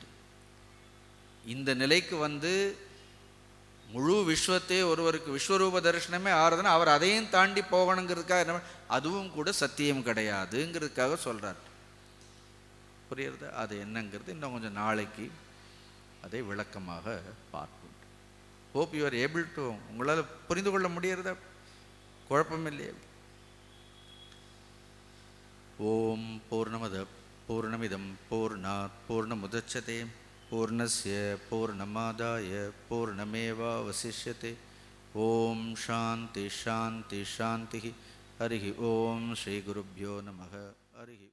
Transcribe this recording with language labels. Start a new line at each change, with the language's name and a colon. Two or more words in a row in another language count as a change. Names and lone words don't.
Tamil: இந்த நிலைக்கு வந்து முழு விஸ்வத்தையே ஒருவருக்கு விஸ்வரூப தரிசனமே ஆறுதுன்னா அவர் அதையும் தாண்டி போகணுங்கிறதுக்காக என்ன, அதுவும் கூட சத்தியம் கிடையாதுங்கிறதுக்காக சொல்கிறார். புரியுறது? அது என்னங்கிறது இன்னும் கொஞ்சம் நாளைக்கு அதை விளக்கமாக பார்ப்போம்.
English: Hope you are able to,
Tamil: உங்களால் புரிந்து கொள்ள முடியறதா? குழப்பம் இல்லையே.
Sanskrit: ॐ पूर्णमदः पूर्णमिदं पूर्णात् पूर्णमुदच्यते पूर्णस्य पूर्णमादाय पूर्णमेवावशिष्यते. ॐ शान्तिः शान्तिः शान्तिः. हरि ॐ श्री गुरुभ्यो नमः। हरि